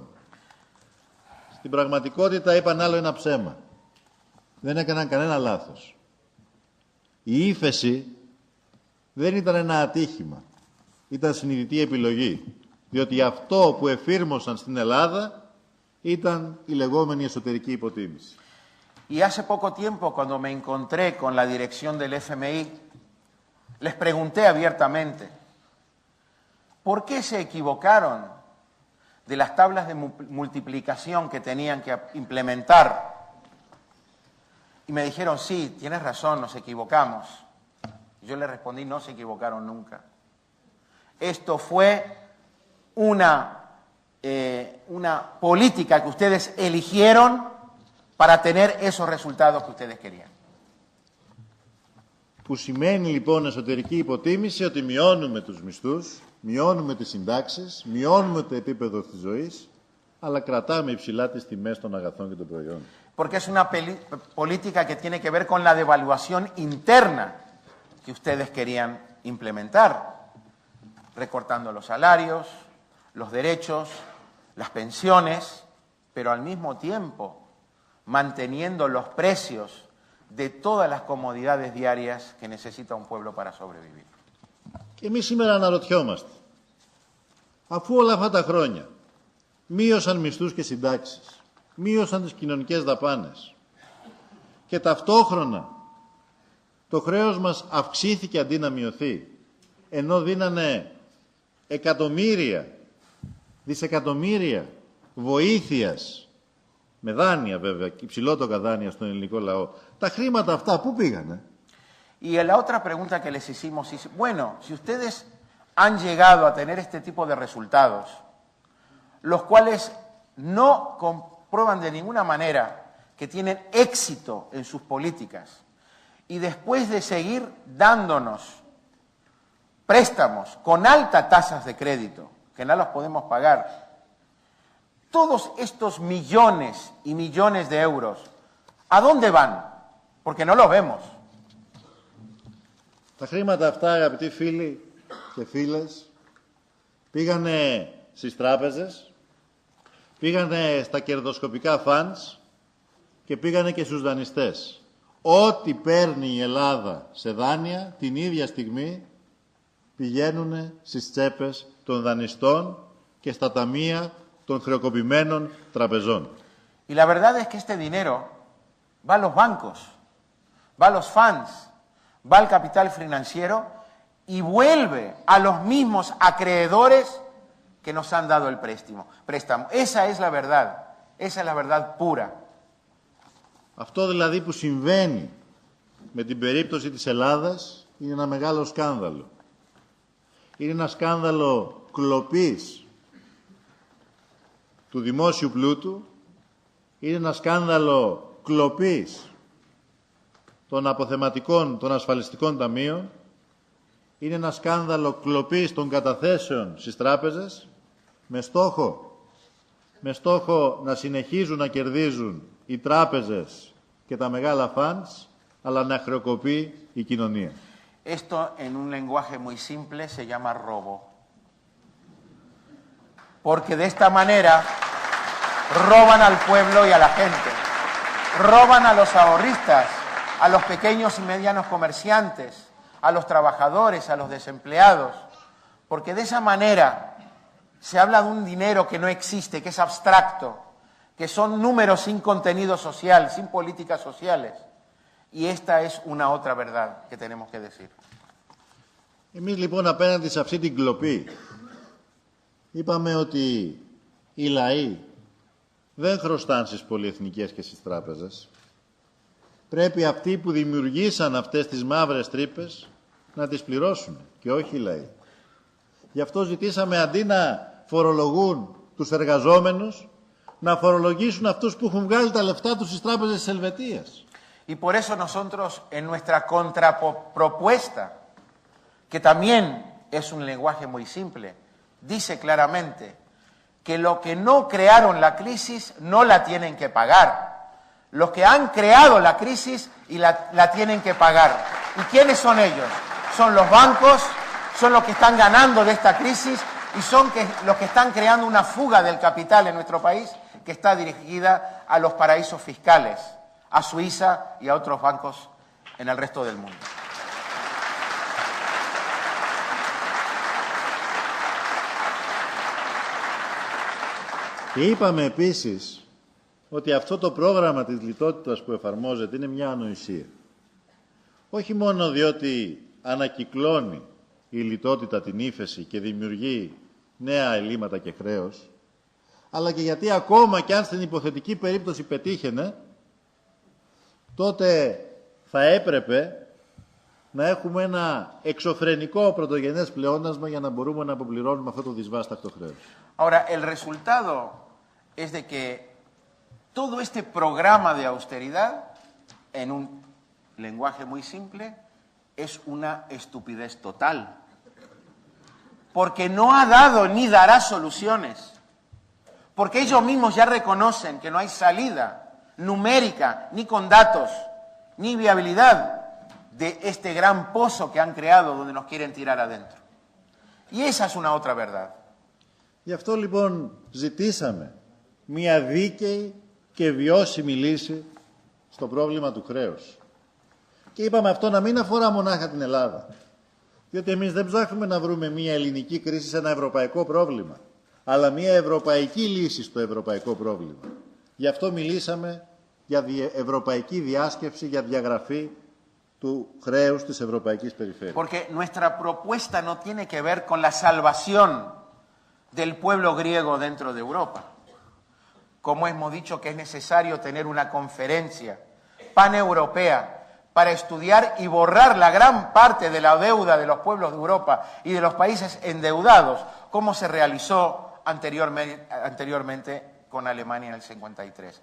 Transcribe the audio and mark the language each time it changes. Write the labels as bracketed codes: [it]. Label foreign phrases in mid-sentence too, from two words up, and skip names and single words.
[el] Στην πραγματικότητα είπαν άλλο ένα ψέμα. Δεν έκαναν κανένα λάθος. Η ύφεση δεν ήταν ένα ατύχημα. Ήταν συνειδητή επιλογή. Διότι αυτό που εφήρμοσαν στην Ελλάδα ήταν η λεγόμενη εσωτερική υποτίμηση. [es] Y hace poco tiempo, cuando me encontré con la dirección del FMI, les pregunté abiertamente, ¿por qué se equivocaron de las tablas de multiplicación que tenían que implementar? Y me dijeron, sí, tienes razón, nos equivocamos. Yo les respondí, no se equivocaron nunca. Esto fue una política que ustedes eligieron para tener esos resultados que ustedes querían. [el] Που σημαίνει λοιπόν εσωτερική υποτίμηση ότι μειώνουμε τους μισθούς, μειώνουμε τις συντάξεις, μειώνουμε το επίπεδο της ζωής, αλλά κρατάμε υψηλά τις τιμές των αγαθών και των προϊόντων. [es] Porque es una política que tiene que ver con la devaluación interna que ustedes querían implementar, recortando los salarios, los derechos, las pensiones, pero al mismo tiempo manteniendo los precios de todas las comodidades diarias que necesita un pueblo para sobrevivir. [el] Και εμείς σήμερα αναρωτιόμαστε, αφού όλα αυτά τα χρόνια μείωσαν μισθούς και συντάξεις, μείωσαν τις κοινωνικές δαπάνες και ταυτόχρονα το χρέος μας αυξήθηκε αντί να μειωθεί, ενώ δίνανε εκατομμύρια, δισεκατομμύρια βοήθειας, με δάνεια βέβαια, υψηλότοκα δάνεια στον ελληνικό λαό. Τα χρήματα αυτά πού πήγανε? [es] Y la otra pregunta que les hicimos es, bueno, si ustedes han llegado a tener este tipo de resultados, los cuales no comprueban de ninguna manera que tienen éxito en sus políticas, y después de seguir dándonos préstamos con altas tasas de crédito, que no los podemos pagar, todos estos millones y millones de euros, ¿a dónde van? Porque no los vemos. [el] Τα χρήματα αυτά, αγαπητοί φίλοι και φίλες, πήγανε στις τράπεζες, πήγανε στα κερδοσκοπικά funds και πήγανε και στους δανειστές. Ό,τι παίρνει η Ελλάδα σε δάνεια, την ίδια στιγμή πηγαίνουν στις τσέπες των δανειστών και στα ταμεία των χρεοκοπημένων τραπεζών. [es] Y la verdad es que este dinero va a los bancos, va a los funds, va al capital financiero y vuelve a los mismos acreedores que nos han dado el préstamo. Esa es la verdad pura. [el] Αυτό δηλαδή που συμβαίνει με την περίπτωση της Ελλάδας είναι ένα μεγάλο σκάνδαλο. Είναι ένα σκάνδαλο κλοπής του δημόσιου πλούτου, είναι ένα σκάνδαλο κλοπής των αποθεματικών των ασφαλιστικών ταμείων, είναι ένα σκάνδαλο κλοπής των καταθέσεων στις τράπεζες με στόχο να συνεχίζουν να κερδίζουν οι τράπεζες και τα μεγάλα funds, αλλά να χρεοκοπεί η κοινωνία. [es] Esto en un lenguaje muy simple se llama robo. Porque de esta manera roban al pueblo y a la gente, roban a los ahorristas, a los pequeños y medianos comerciantes, a los trabajadores, a los desempleados, porque de esa manera se habla de un dinero que no existe, que es abstracto, que son números sin contenido social, sin políticas sociales. Y esta es una otra verdad que tenemos que decir. [el] Εμείς λοιπόν απέναντι σε αυτή την κλοπή είπαμε ότι οι λαοί δεν χρωστάνε στις πολυεθνικές και στις τράπεζες. Πρέπει αυτοί που δημιουργήσαν αυτές τις μαύρες τρύπες να τις πληρώσουν και όχι οι λαοί. Γι' αυτό ζητήσαμε αντί να φορολογούν τους εργαζόμενους, να φορολογήσουν αυτούς που έχουν βγάλει τα λεφτά τους στις τράπεζες της Ελβετίας. [es] Y por eso nosotros en nuestra contrapropuesta, que también es un lenguaje muy simple, dice claramente que los que no crearon la crisis no la tienen que pagar. Los que han creado la crisis y la tienen que pagar. ¿Y quiénes son ellos? Son los bancos, son los que están ganando de esta crisis y son los que están creando una fuga del capital en nuestro país que está dirigida a los paraísos fiscales, a Suiza y a otros bancos en el resto del mundo. [el] Και είπαμε επίσης ότι αυτό το πρόγραμμα της λιτότητας που εφαρμόζεται είναι μια ανοησία. Όχι μόνο διότι ανακυκλώνει η λιτότητα την ύφεση και δημιουργεί νέα ελλείμματα και χρέος, αλλά και γιατί ακόμα και αν στην υποθετική περίπτωση πετύχαινε, τότε θα έπρεπε να έχουμε ένα εξωφρενικό πρωτογενές πλεόνασμα για να μπορούμε να αποπληρώνουμε αυτό το δυσβάσταχτο χρέος. [es] Ahora, el resultado es de que todo este programa de austeridad, en un lenguaje muy simple, es una estupidez total. Porque no ha dado ni dará soluciones. Porque ellos mismos ya reconocen que no hay salida numérica, ni con datos, ni viabilidad de este gran pozo que han creado donde nos quieren tirar adentro. Y esa es una otra verdad. [el] Γι' αυτό λοιπόν ζητήσαμε μια δίκαιη και βιώσιμη λύση στο πρόβλημα του χρέους. Και είπαμε αυτό να μην αφορά μονάχα την Ελλάδα. Διότι εμείς δεν ψάχνουμε να βρούμε μια ελληνική κρίση σε ένα ευρωπαϊκό πρόβλημα, αλλά μια ευρωπαϊκή λύση στο ευρωπαϊκό πρόβλημα. Γι' αυτό μιλήσαμε για ευρωπαϊκή διάσκεψη, για διαγραφή του χρέους της ευρωπαϊκής περιφέρειας. [es] Porque nuestra propuesta no tiene que ver con la salvación del pueblo griego dentro de Europa. Como hemos dicho que es necesario tener una conferencia paneuropea para estudiar y borrar la gran parte de la deuda de los pueblos de Europa y de los países endeudados, como se realizó anteriormente con Alemania en el 53.